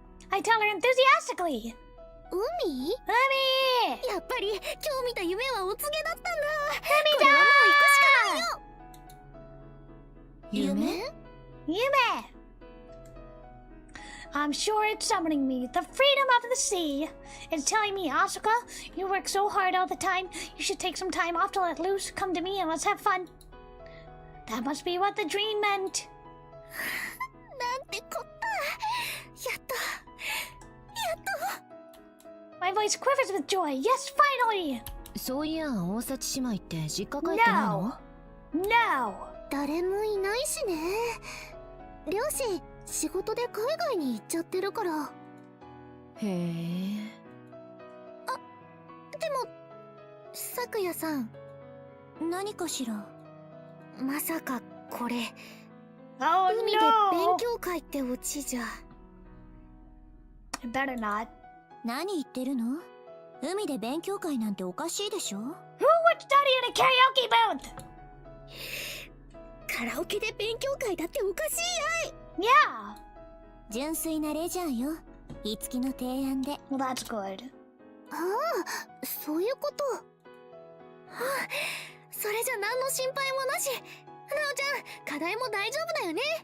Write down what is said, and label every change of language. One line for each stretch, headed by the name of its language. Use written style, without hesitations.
English: I tell her enthusiastically.
Japanese: 海？やっぱり今日見た夢はお告げだったんだ。これはもう行くしかないよ。夢？
English: I'm sure it's summoning me, the freedom of the sea. It's telling me, Asuka, you work so hard all the time. You should take some time off to let loose. Come to me and let's have fun. That must be what the dream meant.
Japanese: なんてこった。やっと。
English: My voice quivers with joy. Yes, finally!
Japanese: そういや、大幸姉妹って実家帰ってないの？
English: No!
Japanese: 誰もいないしね。両親、仕事で海外に行っちゃってるから。へえ。でも、さくやさん。何かしら。まさかこれ、
English: Oh
Japanese: 海で
English: no!
Japanese: 勉強会ってオチじゃ。
English: Better not.
Japanese: 何言ってるの？海で勉強会なんておかしいでしょ？
English: Who would study in a karaoke booth?
Japanese: カラオケで勉強会だっておかしいやい。
English: Yeah!
Japanese: 純粋なレジャーよ。いつきの提案で。
English: Well, that's good.
Japanese: ああ、そういうこと。はあ、それじゃ何の心配もなし。なおちゃん、課題も大丈夫だよね。